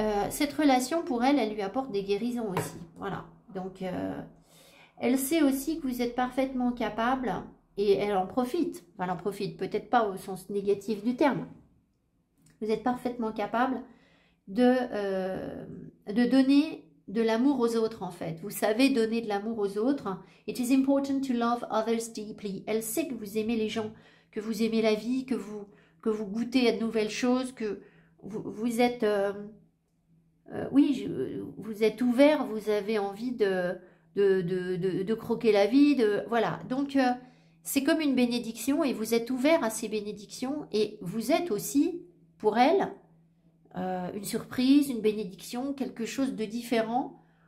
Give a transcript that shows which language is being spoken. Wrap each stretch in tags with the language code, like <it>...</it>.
<fr>Cette relation, pour elle, elle lui apporte des guérisons aussi. Voilà. Donc, elle sait aussi que vous êtes parfaitement capable et elle en profite. Enfin, elle en profite, peut-être pas au sens négatif du terme. Vous êtes parfaitement capable de donner de l'amour aux autres en fait. Vous savez donner de l'amour aux autres.</fr> <en>It is important to love others deeply.</en> <fr>Elle sait que vous aimez les gens, que vous aimez la vie, que vous goûtez à de nouvelles choses, que vous êtes... oui, vous êtes ouvert, vous avez envie de croquer la vie. Voilà, donc c'est comme une bénédiction et vous êtes ouvert à ces bénédictions et vous êtes aussi, pour elle, une surprise, une bénédiction, quelque chose de différent.</fr>